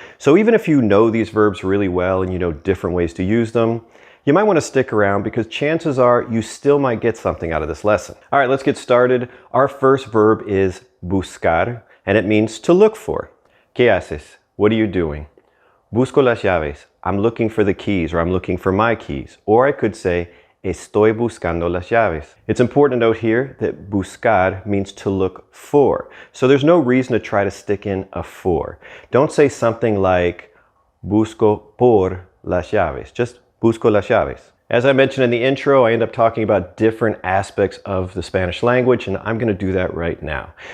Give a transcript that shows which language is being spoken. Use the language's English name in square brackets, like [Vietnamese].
[English] So even if you know these verbs really well and you know different ways to use them, you might want to stick around because chances are you still might get something out of this lesson. All right, let's get started. Our first verb is buscar, and it means to look for. [Spanish] ¿Qué haces? [English] What are you doing? [Spanish] Busco las llaves. [English] I'm looking for the keys, or I'm looking for my keys. Or I could say, [Spanish] estoy buscando las llaves. [English] It's important to note here that buscar means to look for. So there's no reason to try to stick in a for. Don't say something like [Spanish] busco por las llaves. [English] Just [Spanish] busco las llaves. [English] As I mentioned in the intro, I end up talking about different aspects of the Spanish language, and I'm going to do that right now.